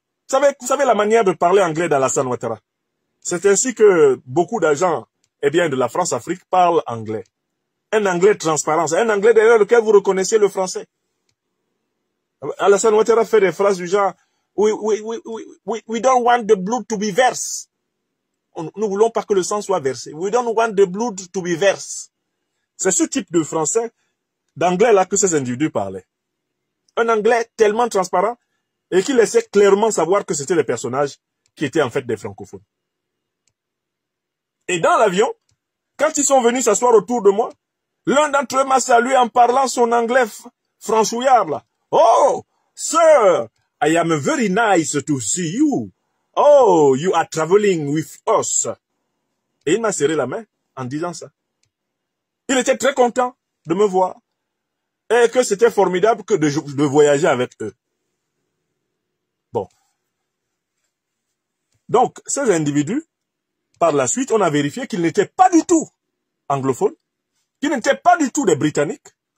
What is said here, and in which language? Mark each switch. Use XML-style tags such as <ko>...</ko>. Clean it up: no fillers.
<fr>Vous savez la manière de parler anglais d'Alassane Ouattara. C'est ainsi que beaucoup d'agents de la France-Afrique parlent anglais. Un anglais transparent, c'est un anglais derrière lequel vous reconnaissez le français. Alassane Ouattara fait des phrases du genre</fr> <en>we don't want the blood to be verse.</en> <fr>Nous voulons pas que le sang soit versé.</fr> <en>We don't want the blood to be verse.</en> <fr>C'est ce type de français, d'anglais là que ces individus parlaient. Un anglais tellement transparent et qui laissait clairement savoir que c'était des personnages qui étaient en fait des francophones. Et dans l'avion, quand ils sont venus s'asseoir autour de moi, l'un d'entre eux m'a salué en parlant son anglais franchouillard là.</fr> <en>Oh, sir, I am very nice to see you. Oh, you are traveling with us.</en> <fr>Et il m'a serré la main en disant ça. Il était très content de me voir et que c'était formidable que de voyager avec eux. Bon. Donc, ces individus, par la suite, on a vérifié qu'ils n'étaient pas du tout anglophones, qu'ils n'étaient pas du tout des Britanniques.</fr>